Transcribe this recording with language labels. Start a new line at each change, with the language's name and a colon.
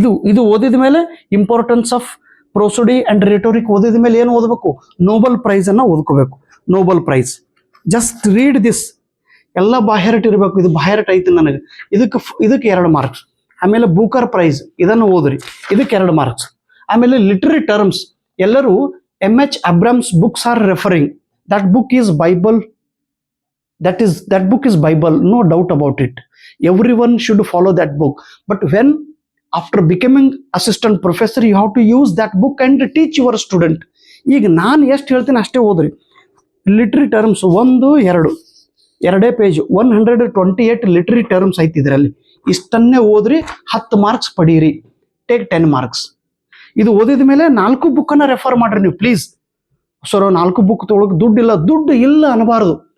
Kannada: ಇದು ಓದಿದ ಮೇಲೆ ಇಂಪಾರ್ಟೆನ್ಸ್ ಆಫ್ ಪ್ರೊಸೀಡಿ ಅಂಡ್ ರೆಟೋರಿಕ್ ಓದಿದ ಮೇಲೆ ಏನು ಓದಬೇಕು? ನೋಬೆಲ್ ಪ್ರೈಸ್ ಅನ್ನ ಓದ್ಕೋಬೇಕು. Nobel prize,
English: Just read this.
Kannada: ಎಲ್ಲ ಬಾಹ್ಯಾರಟ್ ಇರಬೇಕು. ಇದು ಬಾಹ್ಯಾರಟ್ ಐತಿ ನನಗೆ, ಇದಕ್ಕೆ 2 ಮಾರ್ಕ್ಸ್. ಆಮೇಲೆ ಬೂಕರ್ ಪ್ರೈಸ್, ಇದನ್ನು ಓದ್ರಿ, ಇದಕ್ಕೆ 2 ಮಾರ್ಕ್ಸ್. ಆಮೇಲೆ ಲಿಟರರಿ ಟರ್ಮ್ಸ್, ಎಲ್ಲರೂ M.H.
English: Abrams books are referring. That book is Bible. That book is Bible, no doubt about it. Everyone should follow that book. But when after becoming assistant professor, you have to use that book and teach your student.
Kannada: ಈಗ ನಾನು ಎಷ್ಟು ಹೇಳ್ತೀನಿ ಅಷ್ಟೇ ಓದ್ರಿ. Literary terms 1 2 page 128 literary terms ಐತಿ ಇದರಲ್ಲಿ. ಇಷ್ಟನ್ನೇ ಓದ್ರಿ, 10 marks ಪಡೀರಿ.
English: Take 10 marks.
Kannada: ಇದು ಓದಿದ ಮೇಲೆ 4 ಬುಕ್ಕನ್ನು ರೆಫರ್ ಮಾಡ್ರಿ ನೀವು ಪ್ಲೀಸ್. ಸರ್ 4 ಬುಕ್ ತೊಳಗೆ ದುಡ್ಡು ಇಲ್ಲ ಅನ್ನಬಾರ್ದು.